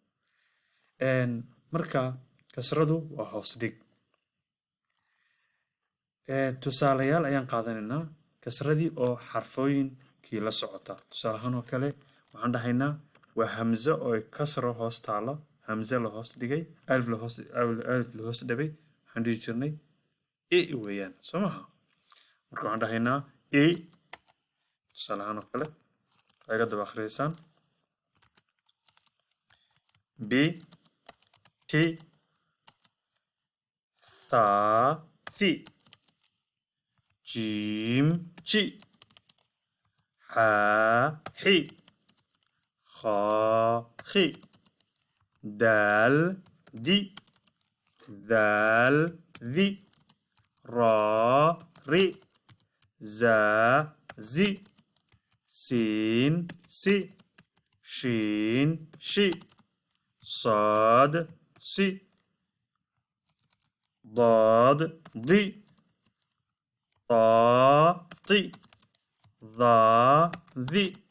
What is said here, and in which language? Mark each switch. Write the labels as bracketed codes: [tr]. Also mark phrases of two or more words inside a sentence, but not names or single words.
[so] marka kasradu waa hoos dhig tusaalayaal ayaan qaadanaynaa kasradii oo xarfooyinkii la socota tusaale ahaan oo kale waxaan dhahaynaa waa hamza oo kasro hoos taalo hamza la hoos dhigay alif la hoos dhabay waxaan dhihi jirnay weeyaan soo maha marka waxaan dhahaynaa tusaale ahaan oo kale ayaga daba akhriyeysaan [ar] ب ت ثا ثي جيم جي حا حي خا خي دال دي دال ذي را ري زا زي سين سي شين شي صاد سي ضاد ضي طا طي ظا ذي